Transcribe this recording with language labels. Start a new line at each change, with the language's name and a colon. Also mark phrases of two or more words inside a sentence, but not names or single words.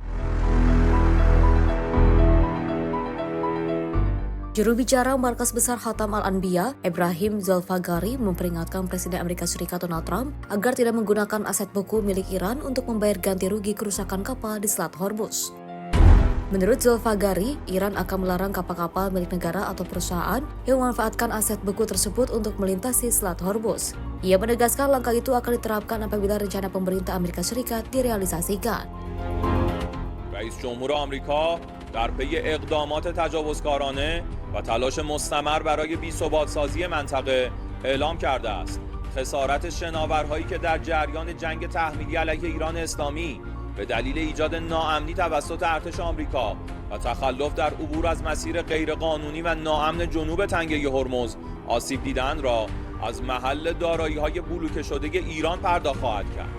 Indonesian: Juru bicara Markas Besar Khatam Al-Anbiya, Ibrahim Zolfagari, memperingatkan Presiden Amerika Serikat Donald Trump agar tidak menggunakan aset beku milik Iran untuk membayar ganti rugi kerusakan kapal di Selat Hormuz. Menurut Zulfagari, Iran akan melarang kapal-kapal milik negara atau perusahaan yang memanfaatkan aset beku tersebut untuk melintasi Selat Hormuz. Ia menegaskan langkah itu akan diterapkan apabila rencana pemerintah Amerika Serikat direalisasikan.
Persian: رئیس جمهور آمریکا در پی اقدامات تجاوزکارانه و تلاش مستمر برای بی‌ثبات‌سازی منطقه اعلام کرده است. خسارت شناورهایی که در جریان جنگ تحمیلی علیه ایران اسلامی به دلیل ایجاد ناامنی توسط ارتش آمریکا و تخلف در عبور از مسیر غیرقانونی و ناامن جنوب تنگه هرمز آسیب دیدند را از محل دارایی‌های بلوکه شده ایران پرداخت خواهد کرد.